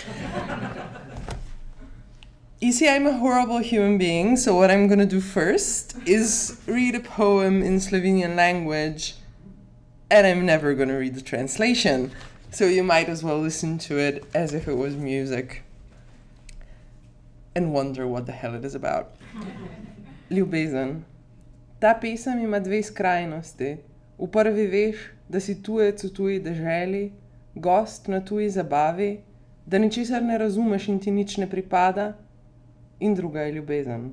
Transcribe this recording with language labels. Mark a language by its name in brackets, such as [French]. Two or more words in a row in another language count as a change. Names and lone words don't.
[English] You see, I'm a horrible human being, so what I'm going to do first is read a poem in Slovenian language, and I'm never going to read the translation. So you might as well listen to it as if it was music and wonder what the hell it is about. [Slovenian] Ljubezen. Ta pesem ima dve skrajnosti. V prvi veš, da si tujec v tuji deželi, gost na tuji zabavi, da ničesar ne razumeš in ti nič ne pripada, in druga je ljubezen.